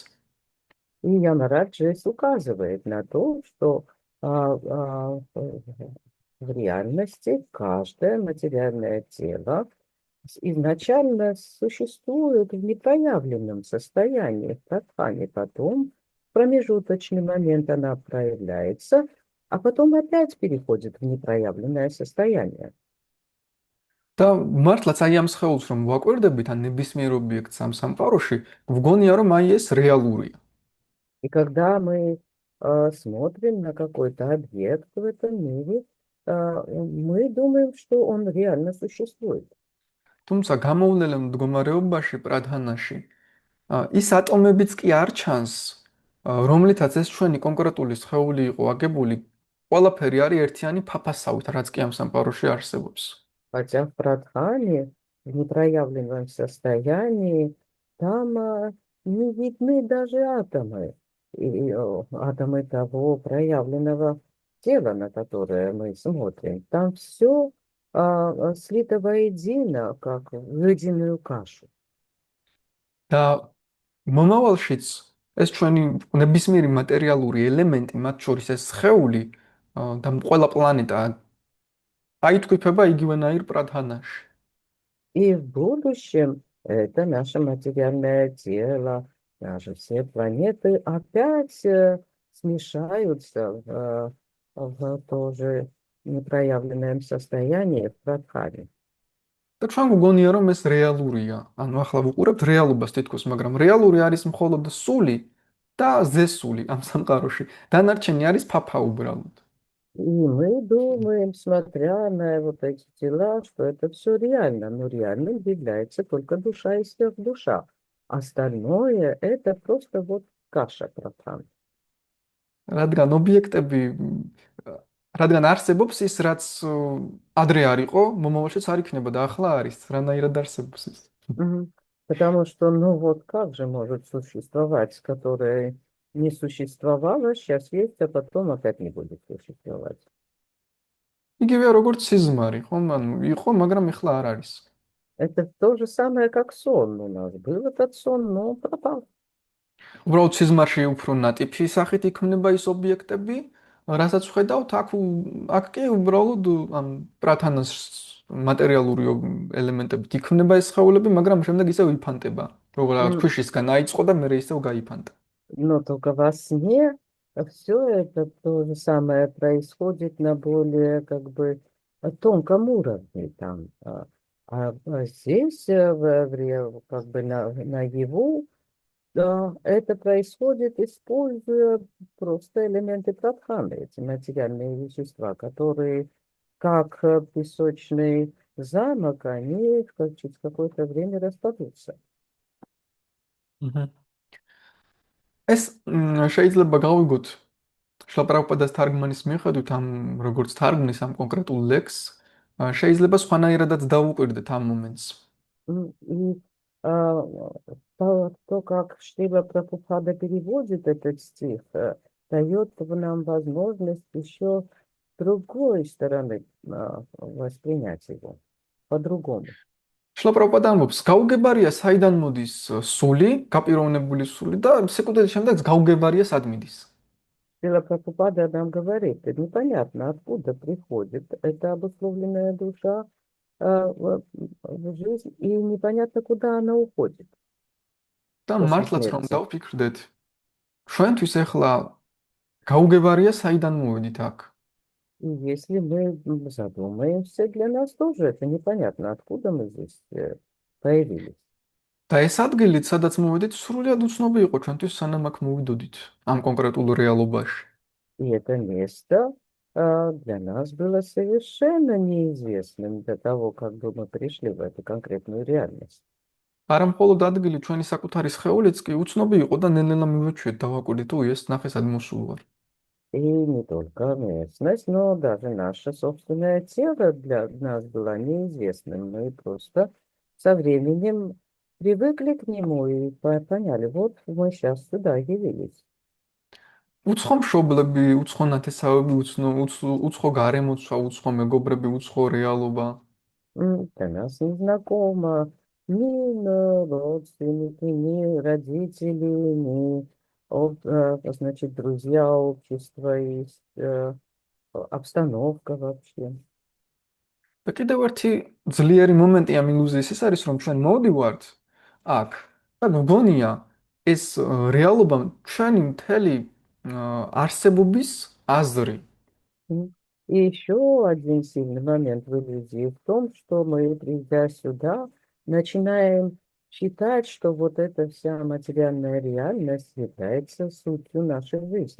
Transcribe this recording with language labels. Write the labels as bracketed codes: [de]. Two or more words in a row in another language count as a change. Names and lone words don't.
[ru] И Ямарадж здесь указывает на то, что в реальности каждое материальное тело изначально существует в непроявленном состоянии, в прадхане. Потом в промежуточный момент она проявляется, а потом опять переходит в непроявленное состояние. [ka] და მართლაც აი ამ სხეულს რომ ვაკვირდებით ან ნებისმიერ ობიექტს ამ სამყაროში, ვგონია რომ აი ეს რეალურია. [ru] И когда мы смотрим на какой-то объект в этом мире, мы думаем, что он реально существует. [ka] თუმცა გამოუნდელ მდგომარეობაში პრადჰანაში ის ატომებიც კი არ ჩანს, რომლითაც ეს ჩვენი კონკრეტული სხეული იყო აგებული, ყველაფერი არის ერთიანი ფაფასავით, რაც კი ამ სამყაროში არსებობს. [ru] Хотя в Прадхане, в непроявленном состоянии, там не видны даже атомы. И атомы того проявленного тела, на которое мы смотрим. Там все слито воедино, как в единую кашу. [ka] და მომავალშიც ეს ჩვენი ნებისმიერი მატერიალური ელემენტი, მათ შორის ეს სხეული და ყველა პლანეტა აითქვიფება იგივენაირ პრადჰანაში. [ru] И в будущем это наше материальное тело, даже все планеты опять смешаются в тоже непроявленном состоянии в Прадхане. [ka] და ჩვენ გვგონია რომ ეს რეალურია. ანუ ახლა ვუყურებთ რეალობას თითქოს, მაგრამ რეალური არის მხოლოდ სული და ზესული ამ სამყაროში. დანარჩენი არის ფაფა უბრალოდ. [ru] И мы думаем, смотря на вот эти тела, что это все реально, но реальным является только душа и сверхдуша. Остальное это просто вот каша Прадхан. [ka] რადგან ობიექტები რადგან არსებობს ის რაც ადრე არ იყო, მომავალშიც არ იქნება და ახლა არის, რანაირად არსებობს ის. Мгм. [ru] Потому что, ну вот как же может существовать, которое не существовало, сейчас есть, а потом опять не будет существовать. [ka] იგივე როგორც სიზმარი, ხომ? ანუ იყო, მაგრამ ახლა არ არის. [ru] Это то же самое, как сон у нас. Был этот сон, но он пропал. [ka] უბრალოდ სიზმარში უფრო ნატიფი სახით იქმნება ის ობიექტები, რასაც ვხედავთ, აქ კი უბრალოდ ამ პრათანას მატერიალური ელემენტებით იქმნება ეს სხეულები, მაგრამ შემდეგ ისევ იფანტება. როგორც ქვიშისგან აიწყო და მერე ისევ გაიფანტა. [ru] Но только во сне все это то же самое происходит на более как бы тонком уровне там. А здесь как бы наяву Да, это происходит, используя просто элементы Прадханы, эти материальные вещества, которые, как песочный замок, они через какое-то время распадутся. Mhm. [ka] ეს შეიძლება გავიგოთ შლაპრაპადას თარგმანის მიხედვით ამ როგორც თარგმნის ამ კონკრეტულ ლექსს შეიძლება სხვანაირადაც დავუკვირდეთ ამ მომენტს. [ru] И а, то, как Шрила Прабхупада переводит этот стих, дает нам возможность еще с другой стороны воспринять его по-другому. [ka] შლაპრაპადა ამბობს, გაუგებარია საიდან მოდის სული, გაპიროვნებული სული და სეკუნდების შემდეგ გაუგებარია სად მიდის. [ru] Шрила Прабхупада нам говорит, непонятно, откуда приходит эта обусловленная душа в жизнь, и непонятно, куда она уходит [ka] და [ru] после [ka] მართლაც რომ [ru] смерти. [ka] დავფიქრდეთ, ჩვენთვის ახლა გაუგებარია საიდან მოვედით აქ. [ru] И если мы задумаемся, для нас тоже это непонятно, откуда мы здесь появились. [ka] და ეს ადგილით, სადაც მოვედით, სრულიად უცნობი იყო ჩვენთვის, სანამ აქ მოვიდოდით ამ კონკრეტულ რეალობაში. [ru] И это место для нас было совершенно неизвестным до того, как бы мы пришли в эту конкретную реальность. [ka] არა მხოლოდ ადგილი, ჩვენი საკუთარი სხეულიც კი უცნობი იყო და ნელ-ნელა მივეჩვიეთ დავაკვირდით, თუ ეს ნახე სად მოსულ ვარ. [ru] И не только местность, но даже наше собственное тело для нас было неизвестным. Мы просто со временем привыкли к нему и поняли, вот мы сейчас сюда явились. [ka] უცხო მშობლები, უცხო ნათესავები, უცხო გარემოცვა, უცხო მეგობრები, უცხო რეალობა. [ru] Для нас незнакомо ни родственники, ни родители, ни значит, друзья, общество и обстановка вообще. [ka] და კიდევ ერთი ძლიერი მომენტი ამ ილუზიის ის არის, რომ ჩვენ მოვდივართ აქ და გგონია ეს რეალობა ჩვენი მთელი არსებობის აზრი. [ru] И еще один сильный момент в иллюзии в том, что мы, придя сюда, начинаем считать, что вот эта вся материальная реальность является сутью нашей жизни.